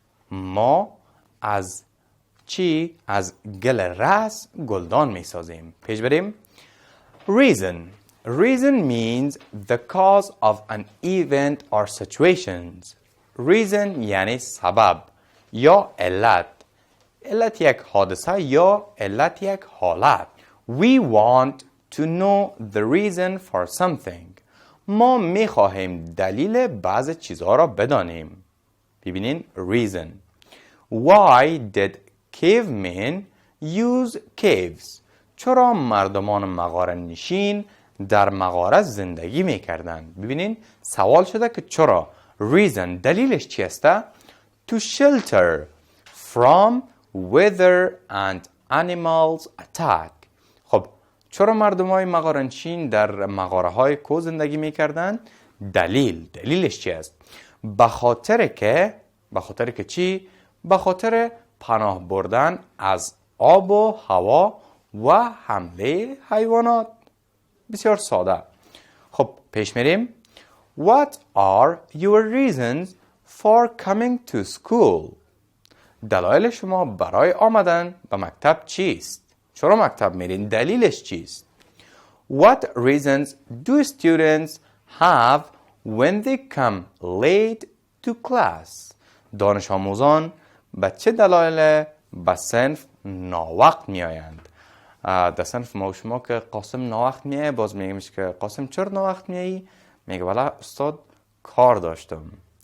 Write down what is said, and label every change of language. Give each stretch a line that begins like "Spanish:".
Persian: ما از چی؟ از گل رس گلدان می سازیم. پیش بریم. Reason.
English: Reason means the cause of an event or situations.
Persian: Reason یعنی سبب یا علت. علت یک حادثه یا علت یک حالت.
English: We want to know the reason for something.
Persian: ما می خواهیم دلیل بعض چیزها را بدانیم. ببینین reason.
English: Why did cavemen use caves?
Persian: چرا مردمان مغاره نشین در مغاره زندگی میکردند؟ ببینین سوال شده که چرا.
English: reason
Persian: دلیلش چی است؟
English: to shelter from weather and animals attack.
Persian: خب چرا مردمای مغاره نشین در مغاره های کو زندگی میکردند؟ دلیلش چی است؟ به خاطر که چی؟ به خاطر پناه بردن از آب و هوا و حمله حیوانات. بسیار ساده. خب پیش میریم.
English: What are your reasons for coming to school?
Persian: دلایل شما برای آمدن به مکتب چیست؟ چرا مکتب میرین؟ دلیلش چیست؟
English: What reasons do students have when they come late to class?
Persian: دانش آموزان به چه دلایل به صنف ناوقت می آیند؟ در صنف ما و شما که قاسم ناوقت می آید، باز میگیمش که قاسم چرا ناوقت می آیی؟ میگه والا استاد کار داشتم.